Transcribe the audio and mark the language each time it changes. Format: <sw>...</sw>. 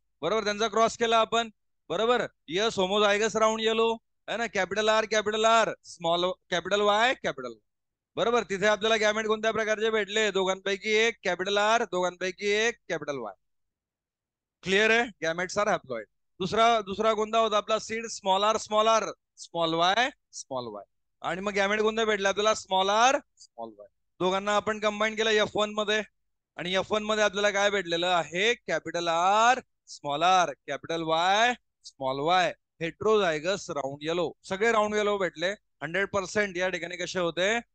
<mr>बरोबर, त्यांचा क्रॉस केला आपण. बरोबर, यस होमोझायगस राऊंड येलो, है ना. Capital R small capital Y capital. बरोबर, तिथे आपल्याला गॅमेट कोणत्या प्रकारचे भेटले? दोघांपैकी एक कॅपिटल आर, दोघांपैकी एक कॅपिटल वाय. क्लिअर आहे?</mr> <en>Gametes are haploid.</en> <mr>दुसरा कोणता होता आपला?</mr> <en>Seed small R small Y small Y.</en> <mr>आणि मग गॅमेट कोणता भेटला आपल्याला? Small R small Y. दोघांना आपण कंबाईन केलं F1 मध्ये, आणि F1 मध्ये आपल्याला काय भेटलेलं आहे?</mr> <en>Capital R small R capital Y small Y.</en> <mr>Heterozygous round yellow. सगळे राऊंड येलो भेटले. 100% या ठिकाणी कसे होते?</mr>